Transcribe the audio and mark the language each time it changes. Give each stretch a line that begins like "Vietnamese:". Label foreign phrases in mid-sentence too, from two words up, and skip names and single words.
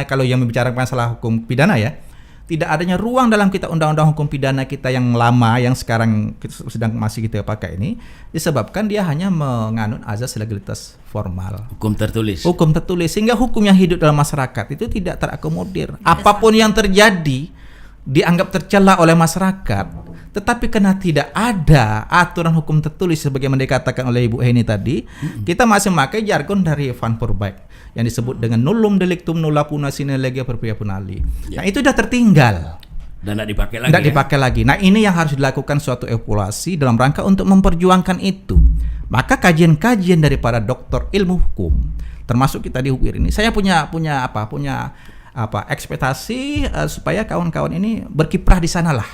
Indonesian: Kalau yang membicarakan masalah hukum pidana ya, tidak adanya ruang dalam kitab undang-undang hukum pidana kita yang lama yang sekarang masih kita pakai ini disebabkan dia hanya menganut azas legalitas formal, hukum tertulis sehingga hukum yang hidup dalam masyarakat itu tidak terakomodir. Apapun yang terjadi dianggap tercela oleh masyarakat, tetapi karena tidak ada aturan hukum tertulis sebagaimana dikatakan oleh Ibu Heni tadi, kita masih memakai jargon dari Van Voorbeek yang disebut dengan
Latin: nullum delictum nulla puna sine lege propria punali.
Indonesian: Nah, itu sudah tertinggal dan tidak dipakai lagi. Nah, ini yang harus dilakukan suatu evaluasi dalam rangka untuk memperjuangkan itu. Maka kajian-kajian dari para doktor ilmu hukum, termasuk kita di UIR ini, saya punya ekspektasi supaya kawan-kawan ini berkiprah di sanalah.